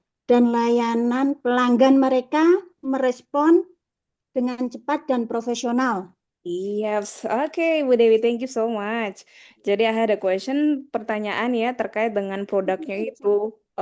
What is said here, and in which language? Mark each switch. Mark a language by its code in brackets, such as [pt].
[id] layanan pelanggan mereka merespon dengan cepat dan profesional. [en] Yes, oke Bu Dewi, thank you so much. [id] Jadi [en] I had a question, [id] pertanyaan ya terkait dengan produknya itu.